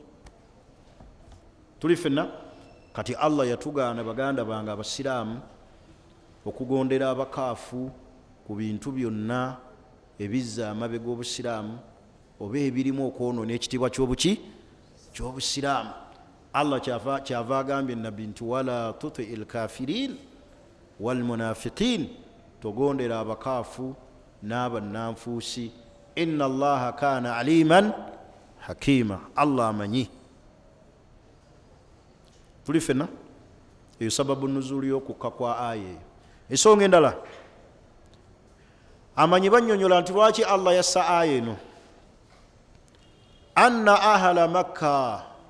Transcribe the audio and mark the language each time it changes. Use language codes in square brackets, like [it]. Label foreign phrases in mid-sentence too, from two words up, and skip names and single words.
[lg] Tuli ffenna kati Allah yatugaana baganda bange abasiraamu okugondera abakaafu ku bintu byonna ebizza amabega obusiraamu oba ebirimu okwonoona ekitiibwa ky'obuki? Ky'obusiraamu. Allah kyava agambye nabbi nti [ar] ولا تطع الكافرين والمنافقين, [lg] togondera abakaafu n'abannanfuusi. [ar] إن الله كان عليما حكيما, [lg] Allah amanyi. Tuli fena eyo sababu nuzuli y'okukka kwa aya eyo. Ensonga endala, amanyi bannyonnyola nti lwaki Allah yassa aya eno, [ar] أن أهل مكة,